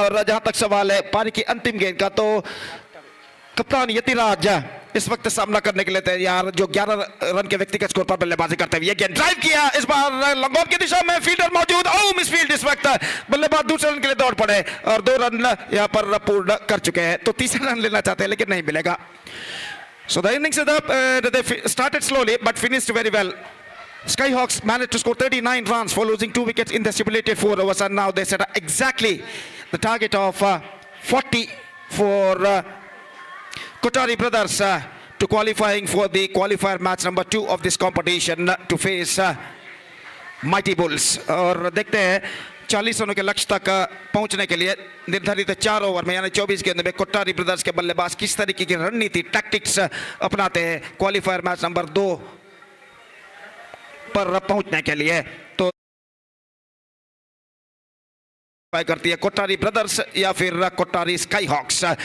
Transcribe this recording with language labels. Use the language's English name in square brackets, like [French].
[Hindi] और जहां तक सवाल है पारी की अंतिम गेंद का तो कप्तान यतिराज इस वक्त सामना करने के लिए तैयार जो 11 रन के व्यक्तिगत स्कोर पर बल्लेबाजी करते हुए गेंद ड्राइव किया। इस बार लॉन्ग ऑन की दिशा में फील्डर मौजूद। मिस फील्ड इस वक्त बल्लेबाज दूसरे रन के लिए दौड़ पड़े और 2 रन यहां पर पूर्ण कर चुके हैं। तो तीसरा रन लेना चाहते हैं लेकिन नहीं मिलेगा। [English] So the innings started slowly but finished very well. Skyhawks managed to score 39 runs for losing 2 wickets in the stipulated 4 overs, and now they set exactly the target of 40 for Kottary brothers to qualifying for the qualifier match number 2 of this competition to face Mighty Bulls. [Hindi] और देखते हैं 40 रनों के लक्ष्य तक पहुंचने के लिए निर्धारित 4 ओवर में यानी 24 गेंद में कोट्टारी ब्रदर्स के बल्लेबाज किस तरीके की रणनीति टैक्टिक्स अपनाते हैं क्वालिफायर मैच नंबर 2 पर पहुंचने के लिए। तो करती है कोट्टारी ब्रदर्स या फिर कोट्टारी स्काई हॉक्स।